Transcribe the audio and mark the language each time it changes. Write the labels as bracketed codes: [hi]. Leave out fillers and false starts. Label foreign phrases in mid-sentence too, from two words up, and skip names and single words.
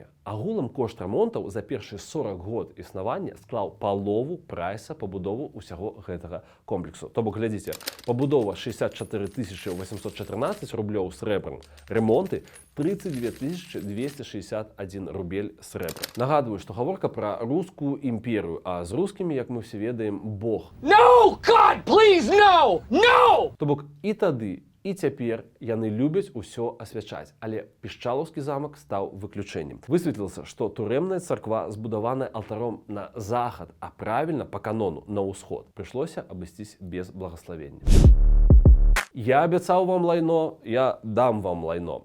[be] Агулам кошт рамонтаў за першыя 40 год існавання склаў палову прайса пабудову ўсяго гэтага комплексу. То бок, глядзіце, пабудова 64 814 рублёў срэбрам, ремонты 32 261 рубель срэбра. Нагадваю, што гаворка пра рускую імперію, а з рускімі, як мы все ведаем, Бог. [en] No, God, please, no! No! [be] То бок і тады, і цяпер яны любяць усё асвячаць, але Пішчалаўскі замак стаў выключэннем. Высветлілася, што турэмная царква збудаваная алтаром на захад, а правільна па канону на ўсход. Прыйшлося абысціся без благаславення. Я абяцаў вам лайно, я дам вам лайно.